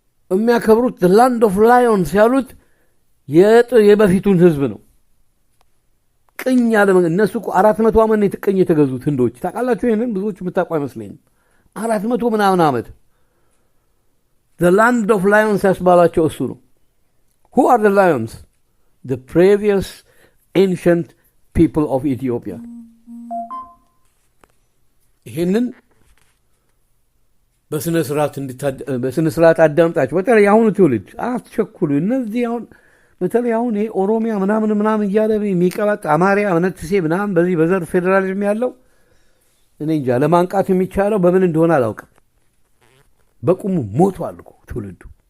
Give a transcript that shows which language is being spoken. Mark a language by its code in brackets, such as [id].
[am] የሚያከብሩት ላንድ ኦፍ ላዮንስ ያሉት የበፊቱን ህዝብ ነው። ቅኝ ያለ እነሱ 400 ዓመት ቅኝ የተገዙት ህንዶች ታውቃላችሁ። ይሄንን ብዙዎች የምታውቁ አይመስለኝም። 400 ምናምን ዓመት ላንድ ኦፍ ላዮንስ ያስባላቸው እሱ ነው። [en] who are the lions? the previous ancient people of Ethiopia. [am] ይሄንን በስነ ስርዓት አዳምጣችሁ። በተለይ አሁኑ ትውልድ አትቸኩሉ። እነዚህ በተለይ አሁን ይሄ ኦሮሚያ ምናምን እያለ የሚቀባጥ አማርያ ነትሴ ምናምን በዚህ በዘር ፌዴራሊዝም ያለው እኔ እንጃ ለማንቃት የሚቻለው በምን እንደሆነ አላውቅም። በቁሙ ሞቷል እኮ ትውልዱ።